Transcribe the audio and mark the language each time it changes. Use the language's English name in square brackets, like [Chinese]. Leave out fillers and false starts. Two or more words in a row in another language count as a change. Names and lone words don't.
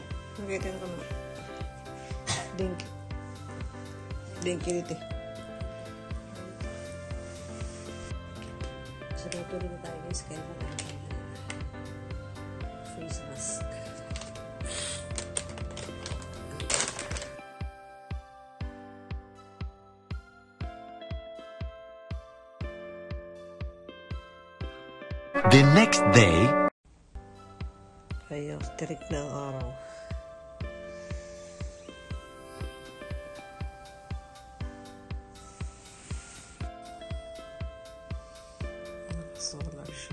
[Filipino] Nakita ko na. [Japanese] 電気入れて。 [Filipino] So, tuloy na tayo guys. Kaya wala na [English] face mask. The next day, [Filipino] Ayaw, tirik na ang araw. Solar siya.